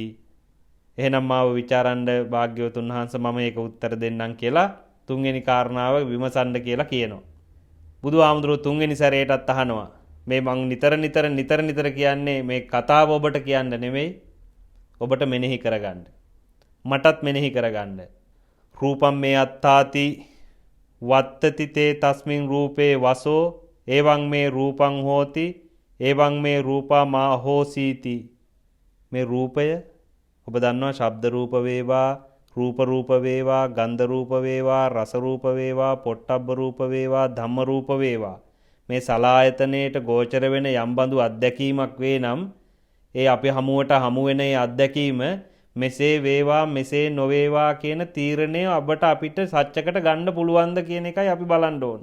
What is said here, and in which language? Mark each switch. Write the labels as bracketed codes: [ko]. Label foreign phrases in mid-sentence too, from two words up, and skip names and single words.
[si] එහෙනම් මාව විචාරන්න භාග්‍යවතුන් වහන්සේ මම ඒක උත්තර දෙන්නම් කියලා තුන්වෙනි කාරණාව විමසන්න කියලා කියනවා. බුදුහාමුදුරුවෝ තුන්වෙනි සැරේටත් අහනවා මේ මං නිතර කියන්නේ මේ කතාව ඔබට කියන්න නෙමෙයි, ඔබට මෙනෙහි කරගන්න. මටත් මෙනෙහි කරගන්න. [pi] රූපම් මේ අත්තාති වත්තති තේ තස්මින් රූපේ වසෝ එවං මේ රූපං හෝති එවං මේ රූපා මා හෝසීති. [si] මේ රූපය ඔබ දන්නවා ශබ්ද රූප වේවා, රූප රූප වේවා, ගන්ධ රූප වේවා, රස රූප වේවා, පොට්ටබ්බ රූප වේවා, ධම්ම රූප වේවා. මේ සලායතනයේට ගෝචර වෙන යම් බඳු අත්දැකීමක් වේ නම් ඒ අපි හමුවට හමු වෙන ඒ අත්දැකීම මෙසේ වේවා මෙසේ නොවේවා කියන තීරණය අපිට සත්‍යකට ගන්න පුළුවන්ද කියන එකයි අපි බලන්න ඕන.